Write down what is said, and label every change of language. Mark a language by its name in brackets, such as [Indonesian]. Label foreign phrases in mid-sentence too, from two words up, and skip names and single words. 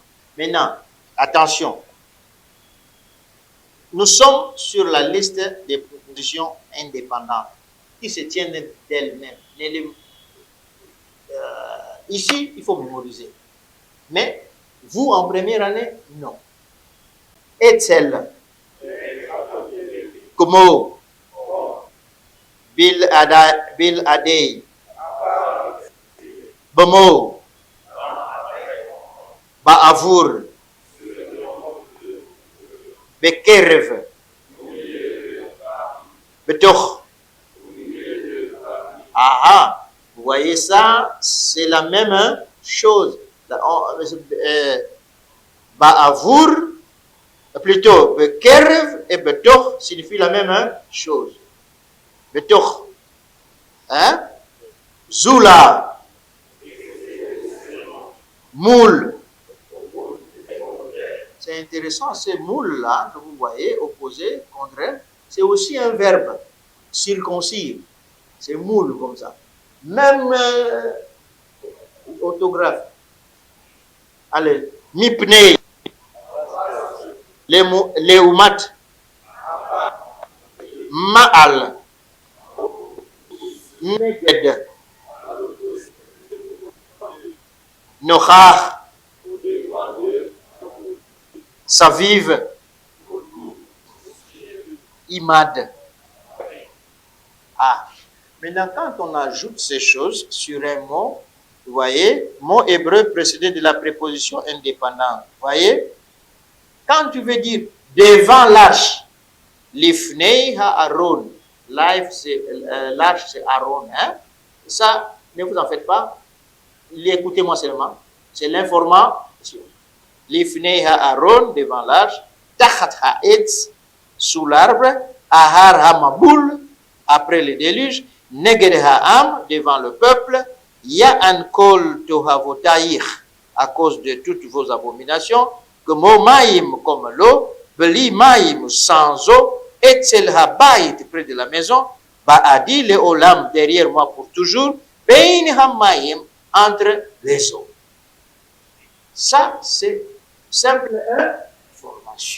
[French] Maintenant, attention. Nous sommes sur la liste des prépositions indépendantes qui se tiennent d'elles-mêmes. Ici, il faut mémoriser. Mais vous, en première année, non. [Hebrew] אצל. כמו. בלעדי. במו. בעבור. Bekerev. Betoch. [French] Ah, vous voyez ça, c'est la même chose. Ba'avur, plutôt Bekerev et Betoch signifient la même chose. [Hebrew] Betoch. Hein? Zula. Moule. [French] C'est intéressant, ces moules-là, que vous voyez, opposé, contraire, c'est aussi un verbe, circoncire. C'est moule comme ça. Même orthographe. Allez, [Hebrew] מפני. לעומת. מעל. נגד. Nochach. Saviv, Imad. [French] Ah, maintenant quand on ajoute ces choses sur un mot, vous voyez, mot hébreu précédé de la préposition indépendante. Vous voyez, quand tu veux dire devant l'arche, [Hebrew] לפני הארון, [French] l'arche c'est Aaron, hein? Ça, ne vous en faites pas, écoutez-moi seulement, c'est l'information. [Hebrew] לפני הארון [French] devant l'arche, [Hebrew] תחת העץ [French] sous l'arbre, [Hebrew] אחר המבול [French] après le déluge, [Hebrew] נגד העם [French] devant le peuple, [Hebrew] יען כל תועבותיך [French] à cause de toutes vos abominations, que momaïm comme l'eau, [Hebrew] בלי מים [French] sans eau, [Hebrew] אצל הבית [French] près de la maison, [Hebrew] בעדי לעולם [French] derrière moi pour toujours, [Hebrew] בין המים [French] entre les eaux. Ça, c'est simple information.